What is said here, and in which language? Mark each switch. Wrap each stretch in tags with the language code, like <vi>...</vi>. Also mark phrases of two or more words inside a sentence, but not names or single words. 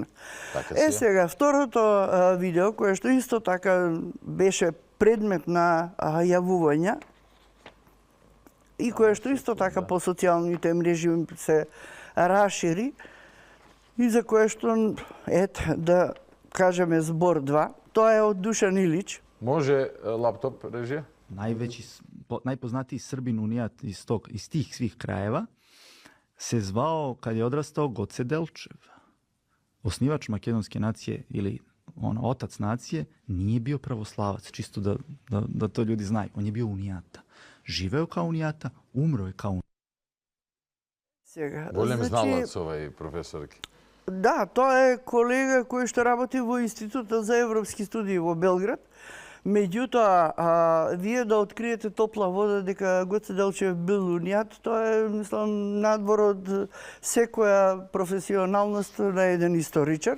<mk>Сега, второто видео, кое што исто така беше предмет на јавувања и кое што исто така по социјалните мрежи се расшири и за кое што, да кажеме збор 2, тоа е од Душан Илич. Може лаптоп, режија?</mk> <sr>Најпознатiji Србин унијат из тих свих краева се звао, кад е одрастao, Гоце Делчев. Оснивач македонske nacije ili otac nacije nije bio pravoslavac, čisto da to ljudi znaju. On je bio unijata. Živeo kao unijata, umro je kao unijata.</sr> <mk>Голем зналац овај професорки. Да, тоа е колега кој што работи во Институтот за европски студии во Белград. Меѓутоа, вие да откриете топла вода дека Гоце Делчев бил унијат, тоа е, мислам, надвор од секоја професионалност на еден историчар.</mk>